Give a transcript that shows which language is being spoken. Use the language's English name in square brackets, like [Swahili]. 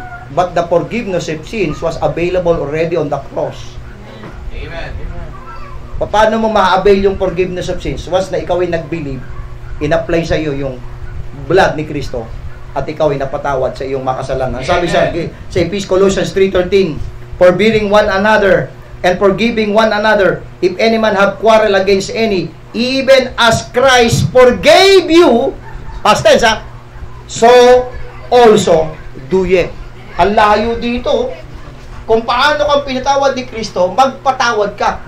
[English] But the forgiveness of sins was available already on the cross. Amen. [Filipino] Paano mo ma-avail yung [English] forgiveness of sins? [Filipino] Once na ikaw ay nag-believe, in-apply sa iyo yung blood ni Kristo, at ikaw ay napatawad sa iyong makasalanan. Sabi sa [English] Colossians 3:13, forbearing one another and forgiving one another, if any man have quarrel against any, even as Christ forgave you, past tense ha, so also do ye. [Filipino] Ang layo dito, kung paano kang pinatawad ni Kristo, magpatawad ka.